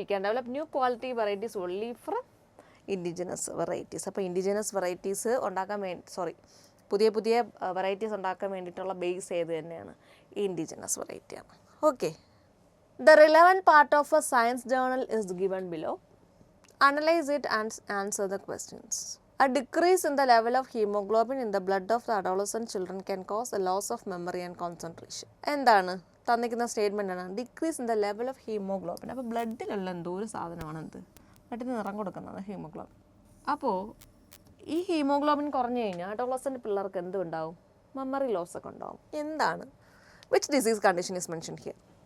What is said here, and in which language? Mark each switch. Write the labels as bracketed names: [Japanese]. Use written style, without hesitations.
[English] We can develop new quality varieties only from indigenous varieties. [Malayalam] അപ്പോൾ indigenous varieties ഉണ്ടാക്കാൻ പുതിയ പുതിയ വെറൈറ്റീസ് ഉണ്ടാക്കാൻ വേണ്ടിയിട്ടുള്ള ബേസ് ഏത് തന്നെയാണ്? ഇൻഡിജിനസ് വെറൈറ്റിയാണ്. [English] Okay. The relevant part of a science journal is given below. Analyze it and answer the questions. A decrease in the level of hemoglobin in the blood of the adolescent children can cause a loss of memory and concentration. [Malayalam] എന്താണ് തന്നിരിക്കുന്ന statement ആണ്? [English] Decrease in the level of haemoglobin. [Malayalam] അപ്പോൾ ബ്ലഡിലുള്ള എന്തോ ഒരു സാധനമാണ് എന്ത്? ബ്ലഡിന് നിറം കൊടുക്കുന്നത് ഹീമോഗ്ലോബിൻ. അപ്പോൾ ഈ ഹീമോഗ്ലോബിൻ കുറഞ്ഞു കഴിഞ്ഞാൽ അഡോളസെൻ്റ് പിള്ളേർക്ക് എന്തുണ്ടാവും? മെമ്മറി ലോസ് ഒക്കെ ഉണ്ടാവും. എന്താണ്? [English] Which disease condition is mention here?